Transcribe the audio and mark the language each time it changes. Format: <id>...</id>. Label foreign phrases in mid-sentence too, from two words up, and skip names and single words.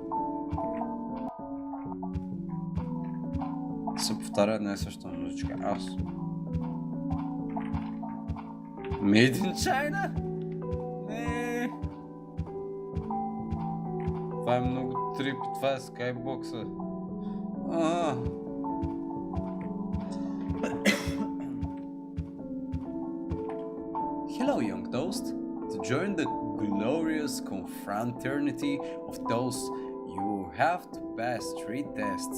<bg>Се повтаря една и съща музичка. Аз.</bg> <en>Made in China?</en> <bg>Не. Това е много трипи. Това е скайбокса.</bg> <en>Hello, young toast. To join the glorious confraternity of toast, you will have to pass 3 tests.</en>